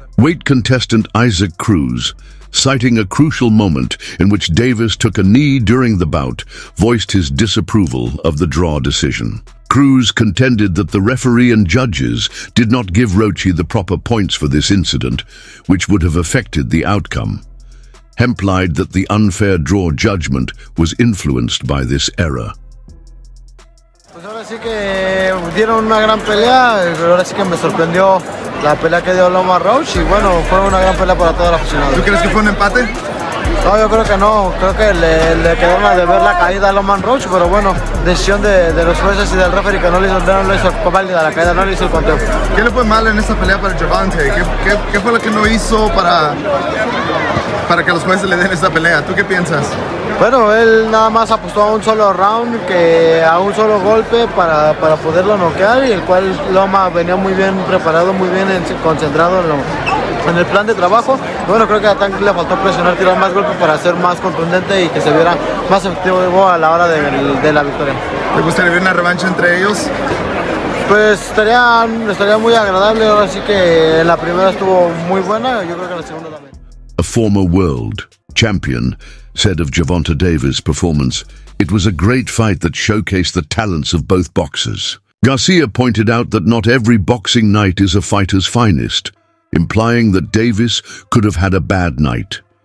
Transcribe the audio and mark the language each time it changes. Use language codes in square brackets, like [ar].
[en] Weight contestant Isaac Cruz, citing a crucial moment in which Davis took a knee during the bout, voiced his disapproval of the draw decision. Cruz contended that the referee and judges did not give Roach the proper points for this incident, which would have affected the outcome. Implied that the unfair draw judgment was influenced by this error. [es] Pues ahora sí que dieron una gran pelea, pero ahora sí que me sorprendió la pelea que dio Lamont Roach y bueno, fue una gran pelea para todos los aficionados. ¿Tú crees que fue un empate? No, yo creo que no, creo que le quedaron a deber la caída a Lamont Roach, pero bueno, decisión de los jueces y del referee que no le hizo válida la caída, no le hizo el conteo. ¿Qué le fue mal en esta pelea para Gervonta? ¿Qué fue lo que no hizo para que los jueces le den esta pelea? ¿Tú qué piensas? Bueno, él nada más apostó a un solo round, a un solo golpe para poderlo noquear, y el cual Loma venía muy bien preparado, muy bien concentrado en el plan de trabajo. Bueno, creo que a Tank le faltó presionar, tirar más golpes para ser más contundente y que se viera más efectivo a la hora de la victoria. ¿Te gustaría ver una revancha entre ellos? Pues estaría muy agradable. Ahora sí que la primera estuvo muy buena, yo creo que la segunda también. [en] A former world champion said of Gervonta Davis' performance, It was a great fight that showcased the talents of both boxers. Garcia pointed out that not every boxing night is a fighter's finest, implying that Davis could have had a bad night.